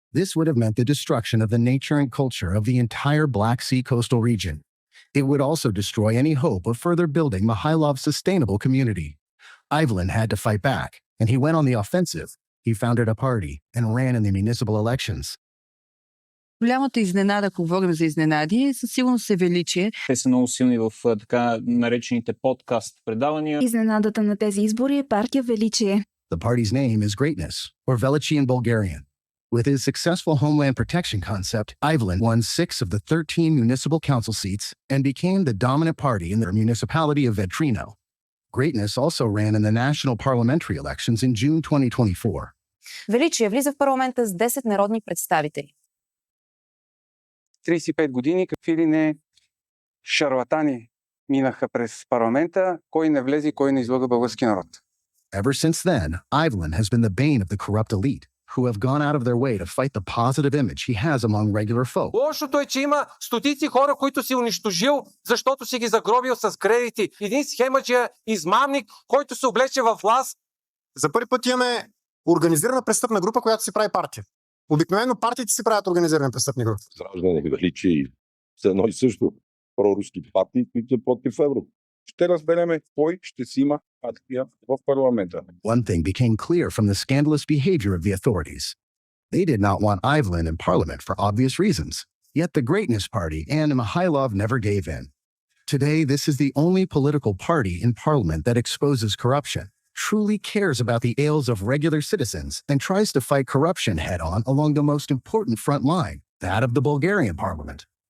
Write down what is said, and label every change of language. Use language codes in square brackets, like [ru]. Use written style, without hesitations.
[en] This would have meant the destruction of the nature and culture of the entire Black Sea coastal region. It would also destroy any hope of further building Mihailov's sustainable community. Ivan had to fight back, and he went on the offensive. He founded a party and ran in the municipal elections. [bg] Голямата изненада, ако говорим за изненади, със сигурност е величие. Те са много силни в така наречените подкаст предавания. Изненадата на тези избори е партия Величие. [en] The party's name is Greatness, or Velichi in Bulgarian. With his successful homeland protection concept, Ivan won 6 of the 13 municipal council seats and became the dominant party in their municipality of Vedrino. Greatness also ran in the national parliamentary elections in June 2024. [bg] Величие влиза в парламента с 10 народни представители. 35 години какви ли не шарлатани минаха през парламента, кой не влезе и кой не излъга български народ. [en] Ever since then, Ivan has been the bane of the corrupt elite, who have gone out of their way to fight the positive image he has among regular folk. [bg] Лошото е, че има стотици хора, които си унищожил, защото си ги загробил с кредити. Един схемаджия, измамник, който се облече в власт. За първи път имаме организирана престъпна група, която си прави партия. Обикновено партиите си правят организирани престъпни групи. Възраждане, Величие и едно и също проруски партии, които са против евро. Ще разбереме кой ще си има партия в парламента. [en] One thing became clear from the scandalous behavior of the authorities. They did not want Ivan in parliament for obvious reasons. Yet the Greatness Party and Mihailov never gave in. Today, this is the only political party in parliament that exposes corruption, truly cares about the ails of regular citizens, and tries to fight corruption head-on along the most important front line, that of the Bulgarian parliament.